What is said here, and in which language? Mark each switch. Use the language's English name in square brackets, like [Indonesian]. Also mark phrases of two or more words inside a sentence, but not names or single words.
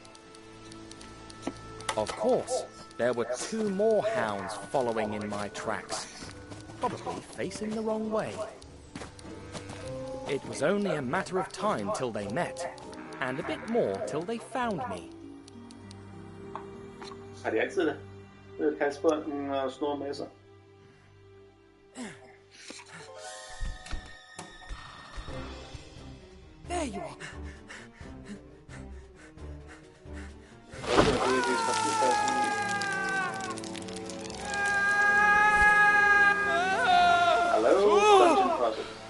[English] Of course, there were 2 more hounds following in my tracks, probably facing the wrong way. It was only a matter of time till they met, and a bit more till they found me. [Danish] Har de altid halsbånden og snor med sig? [English] There you are. Hello, Dungeon Process.